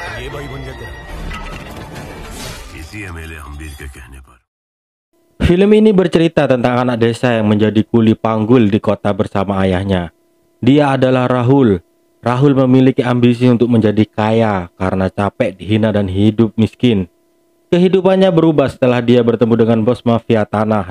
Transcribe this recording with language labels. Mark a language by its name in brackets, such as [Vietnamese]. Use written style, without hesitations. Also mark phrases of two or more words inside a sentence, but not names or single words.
[Hindi] भाई बन गया तेरा इसी एमएलए हम्बीर के कहने पर. [Indonesian] Film ini bercerita tentang anak desa yang menjadi kuli panggul di kota bersama ayahnya. Dia adalah Rahul. Rahul memiliki ambisi untuk menjadi kaya karena capek dihina dan hidup miskin. Kehidupannya berubah setelah dia bertemu dengan bos mafia tanah.